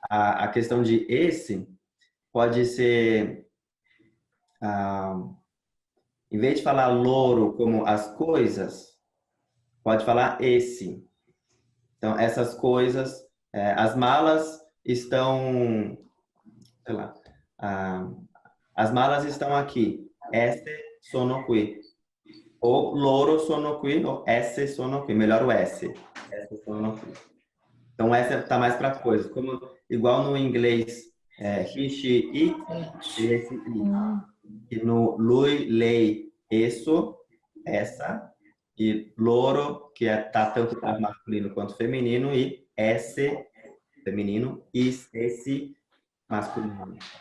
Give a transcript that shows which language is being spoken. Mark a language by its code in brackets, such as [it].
[pt] a questão de esse pode ser, em vez de falar louro como as coisas, pode falar esse. Então, essas coisas, as malas estão, sei lá, as malas estão aqui. [it] Esse sono qui. Ou loro sono qui, ou esse sono qui. [pt] Melhor o esse. [it] Esse sono qui. [pt] Então, essa está mais para coisas. Como, igual no inglês, he, she, it, esse it. E no lui, lei, isso, essa. E loro, que tá tanto para masculino quanto feminino, e esse, feminino, e esse, masculino.